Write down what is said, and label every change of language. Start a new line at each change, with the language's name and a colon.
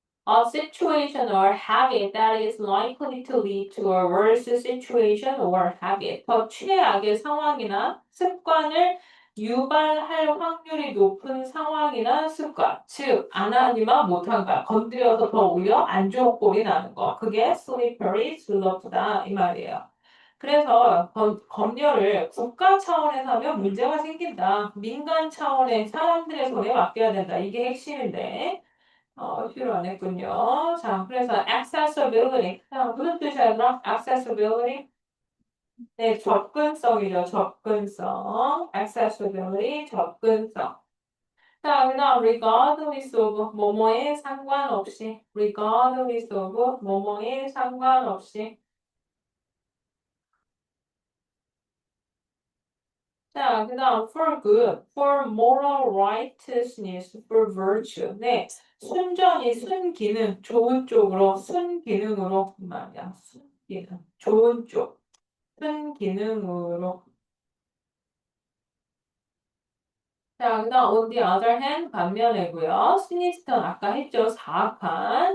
English: A situation or habit that is likely to lead to a worse situation or habit.
Korean: 더 최악의 상황이나 습관을 유발할 확률이 높은 상황이나 습관. 즉, 안 하니만 못한 거야. 건드려서 더 오히려 안 좋은 꼴이 나는 거. 그게 slippery slope다. 이 말이에요. 그래서 검열을 국가 차원에서 하면 문제가 생긴다. 민간 차원의 사람들의 손에 맡겨야 된다. 이게 핵심인데. 필요 안 했군요. 자, 그래서 accessibility. 자, 무슨 뜻이야, 그럼? accessibility? 네, 접근성이죠. 접근성. accessibility, 접근성. 자, 그 다음
English: regardless of
Korean: 뭐뭐에 상관없이
English: regardless of 뭐뭐에 상관없이 자, 그 다음 for good, for moral righteousness, for virtue.
Korean: 네, 순전히 순기능, 좋은 쪽으로, 순기능으로 이 말이야. 순기능, 좋은 쪽, 순기능으로. 자, 그 다음
English: on the other hand
Korean: 반면에고요. 시니스턴 아까 했죠. 사악한.